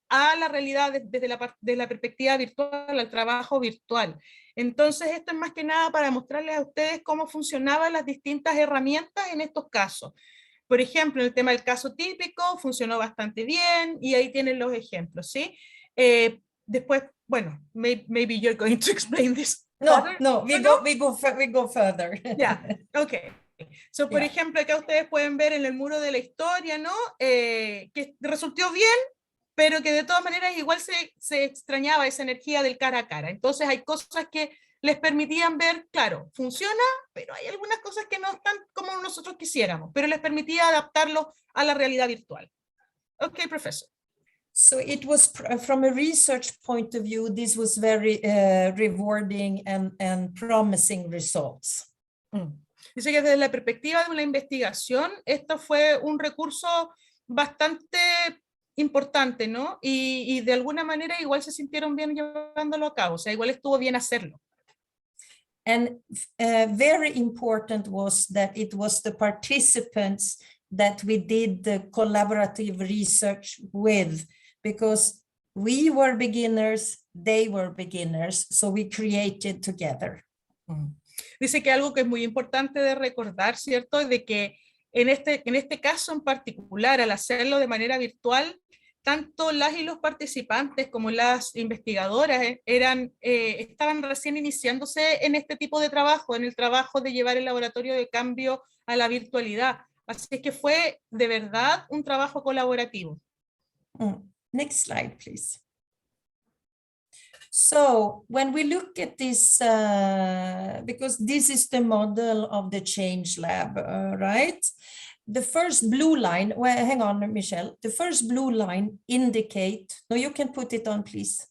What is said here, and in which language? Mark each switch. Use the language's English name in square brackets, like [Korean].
[Spanish] A la realidad desde la perspectiva virtual, al trabajo virtual. Entonces, esto es más que nada para mostrarles a ustedes cómo funcionaban las distintas herramientas en estos casos. Por ejemplo, el tema del caso típico funcionó bastante bien y ahí tienen los ejemplos, ¿sí? Después, bueno, [English] maybe you're going to explain this. No, we go further. Yeah, okay. [Spanish] So, por ejemplo, acá ustedes pueden ver en el muro de la historia, ¿no? Que resultó bien, pero que de todas maneras igual se extrañaba esa energía del cara a cara. Entonces hay cosas que les permitían ver, claro, funciona, pero hay algunas cosas que no están como nosotros quisiéramos, pero les permitía adaptarlo a la realidad virtual. [English] Okay, professor. So it was, from a research point of view, this was very rewarding and promising results. [Spanish] Dice que desde la perspectiva de una investigación, esto fue un recurso bastante importante, ¿no? Y de alguna manera igual se sintieron bien llevándolo a cabo, o sea, igual estuvo bien hacerlo. [English] And very important was that it was the participants that we did the collaborative research with, because we were beginners, they were beginners, so we created together. [Spanish] Dice que algo que es muy importante de recordar, ¿cierto? Es de que en este caso en particular, al hacerlo de manera virtual, tanto las y los participantes como las investigadoras estaban recién iniciándose en este tipo de trabajo, en el trabajo de llevar el laboratorio de cambio a la virtualidad. Así es que fue de verdad un trabajo colaborativo. [English] Next slide, please. So when we look at this, because this is the model of the Change Lab, right? The first blue line, well, hang on, Michelle. The first blue line indicate, no, you can put it on, please.